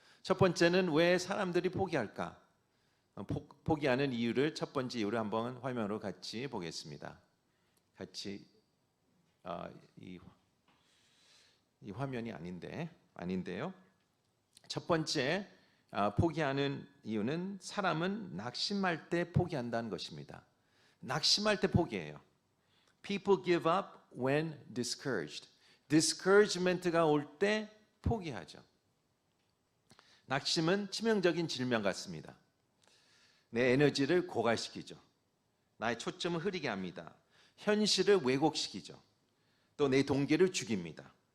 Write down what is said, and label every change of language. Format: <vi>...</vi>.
<ko>첫 번째는 왜 사람들이 포기할까? 포기하는 이유를 첫 번째 이유를 한번 화면으로 같이 보겠습니다. 같이 이 화면이 아닌데요. 첫 번째 포기하는 이유는 사람은 낙심할 때 포기한다는 것입니다. 낙심할 때 포기해요.</ko> <en>People give up when discouraged.</en> <ko>discouragement가 올 때 포기하죠. 낙심은 치명적인 질병 같습니다. 내 에너지를 고갈시키죠. 나의 초점을 흐리게 합니다. 현실을 왜곡시키죠. 또 내 동기를 죽입니다.</ko>